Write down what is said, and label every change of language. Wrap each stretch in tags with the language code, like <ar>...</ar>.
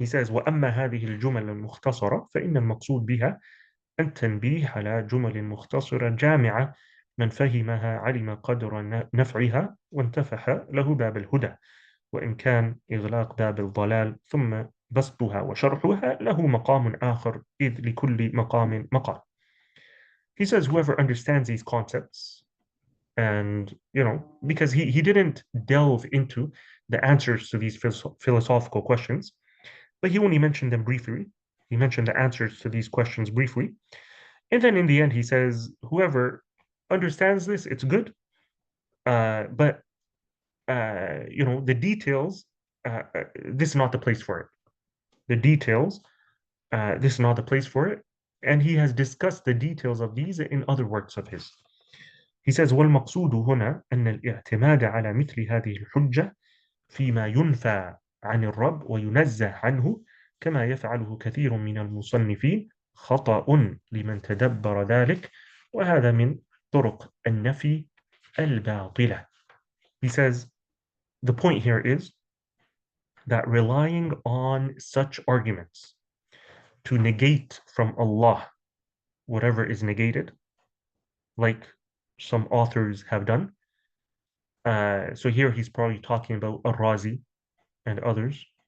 <ar>وَأَمَّا هَذِهِ الْجُمَلَ الْمُخْتَصَرَةِ فَإِنَّ الْمَقْصُودِ بِهَا التنبيه على جمل مختصرة جامعة من فهمها علم قدر نفعها وانتفح له باب الهدى وإن كان إغلاق باب الضلال ثم بسطها وشرحها له مقام آخر إذ لكل مقام مقام.</ar> <en>He says whoever understands these concepts, And, because he didn't delve into the answers to these philosophical questions, but he only mentioned them briefly. He mentioned the answers to these questions briefly. And then in the end, he says, whoever understands this, it's good. But the details, this is not the place for it. The details, this is not the place for it. And he has discussed the details of these in other works of his.</en> <ar>He says, والمقصود هنا أن الاعتماد على مثل هذه الحجة فيما ينفى عن الرب وينزه عنه كما يفعله كثير من المصنفين خطأ لمن تدبر ذلك وهذا من طرق النفي الباطلة.</ar> <en>He says, the point here is that relying on such arguments to negate from Allah whatever is negated, like some authors have done. So here he's probably talking about Al-Razi and others.</en>